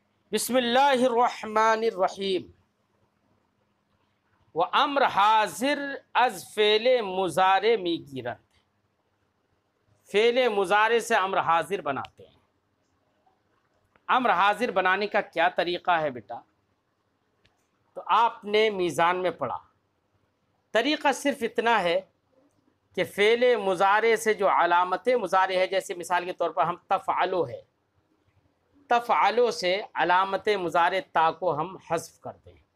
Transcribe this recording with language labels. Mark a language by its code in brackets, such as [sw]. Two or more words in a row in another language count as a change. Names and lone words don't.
[ar] بسم اللہ الرحمن الرحیم [fa] و امر حاضر از فعل مضارع می گیرد. [ur] فعل مضارع سے امر حاضر بناتے ہیں. امر حاضر بنانے کا کیا طریقہ ہے بیٹا؟ تو آپ نے میزان میں پڑھا. طریقہ صرف اتنا ہے کہ فعل مضارع سے جو علامت مضارع ہے، جیسے مثال کے طور پر ہم تفعلو ہے، تفعلو سے علامت مضارع تا کو ہم حذف کر دیں.